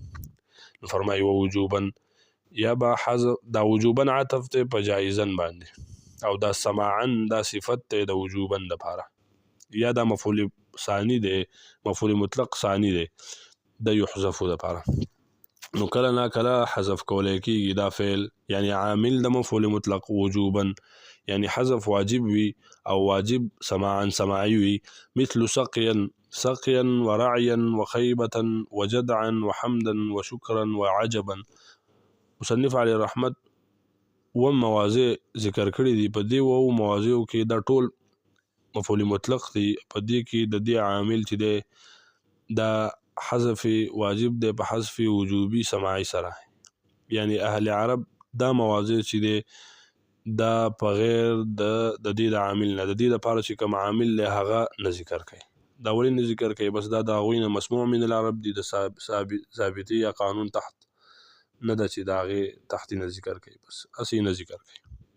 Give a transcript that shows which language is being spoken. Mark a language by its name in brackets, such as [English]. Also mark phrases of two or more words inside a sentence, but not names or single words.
[Pashto] نو فرمایي ووجوبا، یا به حذف دا وجوبا عطف ته په جایزن باندې، او دا سماعا دا صفت ته د وجوبا د پاره، یا دا مفعول ثانی دی، مفعول مطلق ثانی دی د یحذفو د پاره. نو کله ناکله حذف کولی کېږي دا فعل، یعنی عامل د مفعول مطلق وجوبا، یعنی حذف واجب وي او واجب سماعا سماعي وي، [Arabic] مثل سقيا ورعيا وخيبة وجدعا وحمدا وشكرا وعجبا. [Pashto] مصنف علیه الرحمت مواضع ذکر کړي دي، په دې مواضعو کې دا ټول مفعول مطلق دی، په دې کې د دې عامل چې دی دا حذف واجب دی په حذف وجوبي سماعي سره، یعنی اهل عرب دا مواضع چې دی دا په غیر د دې د عامل نه، د دې لپاره چې کوم عامل له هغه نه ذکر کوي. دا ولې نه ذکر کوي؟ بس دا د هغوی نه [Arabic] مسموع من العرب [Pashto] دي، د ضابطې یا قانون تحت نه ده چې د هغې تحت نه ذکر کوي، بس هسې نه ذکر کوي.